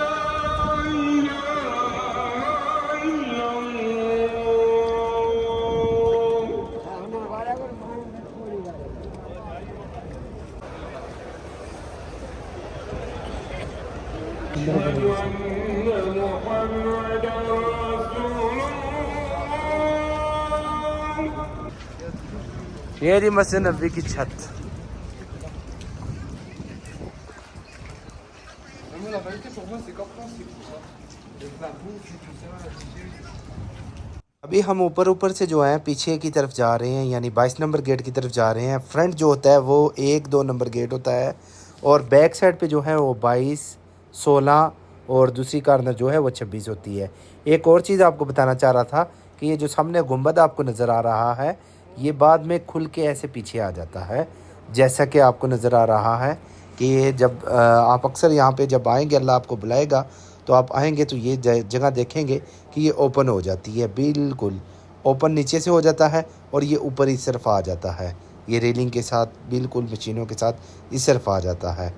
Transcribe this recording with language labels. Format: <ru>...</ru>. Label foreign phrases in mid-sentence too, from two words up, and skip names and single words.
<ar>إله إلا أشهد أن محمدا رسول الله۔</ar> <ur>یہ رہی مسجد نبوی کی چھت۔</ur> <fr>La vérité pour moi c'est comme ça, c'est pour ça. La bouffe, tout ça,</fr> <ur>ابھی ہم اوپر سے جو ہیں پیچھے کی طرف جا رہے ہیں، یعنی 22 نمبر گیٹ کی طرف جا رہے ہیں۔ فرنٹ جو ہوتا ہے وہ 1-2 نمبر گیٹ ہوتا ہے، اور</ur> <en>back side</en> <ur>پہ جو ہے وہ 22، 16 اور دوسری کارنر جو ہے وہ 26 ہوتی ہے۔ ایک اور چیز آپ کو بتانا چاہ رہا تھا کہ یہ جو سامنے گنبد آپ کو نظر آ رہا ہے، یہ بعد میں کھل کے ایسے پیچھے آ جاتا ہے، جیسا کہ آپ کو نظر آ رہا ہے کہ یہ جب آپ اکثر یہاں پہ جب آئیں گے، اللہ آپ کو بلائے گا تو آپ آئیں گے تو یہ جگہ دیکھیں گے کہ یہ اوپن ہو جاتی ہے، بالکل اوپن نیچے سے ہو جاتا ہے، اور یہ اوپر اس طرف آ جاتا ہے، یہ ریلنگ کے ساتھ بالکل مشینوں کے ساتھ اس طرف آ جاتا ہے۔</ur>